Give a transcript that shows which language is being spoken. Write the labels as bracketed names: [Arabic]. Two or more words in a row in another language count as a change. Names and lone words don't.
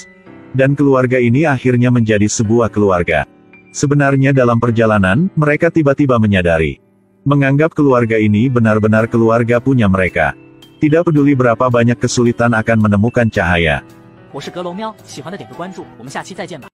[Indonesian] Dan keluarga ini akhirnya menjadi sebuah keluarga. Sebenarnya dalam perjalanan, mereka tiba-tiba menyadari. Menganggap keluarga ini benar-benar keluarga punya mereka. Tidak peduli berapa banyak kesulitan akan menemukan cahaya. [Chinese] 我是格龙喵，喜欢的点个关注，我们下期再见吧。